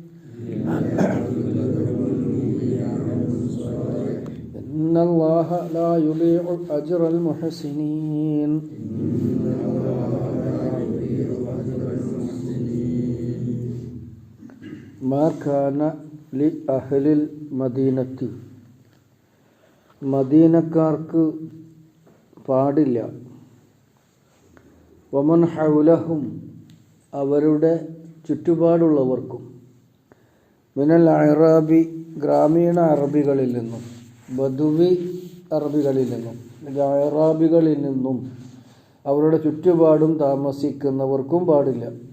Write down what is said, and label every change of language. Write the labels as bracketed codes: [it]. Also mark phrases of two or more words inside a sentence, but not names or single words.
[ar] إن الله لا يضيع أجر المحسنين. ما كان لأهل المدينة [ml] മദീനക്കാർക്ക് പാടില്ല. [ar] ومن حولهم [ml] അവരുടെ ചുറ്റുപാടുള്ളവർക്കും [ar] من الأعراب [ml] ഗ്രാമീണ അറബികളിൽ നിന്നും ബദുവി അറബികളിൽ നിന്നും അറാബികളിൽ നിന്നും അവരുടെ ചുറ്റുപാടും താമസിക്കുന്നവർക്കും പാടില്ല.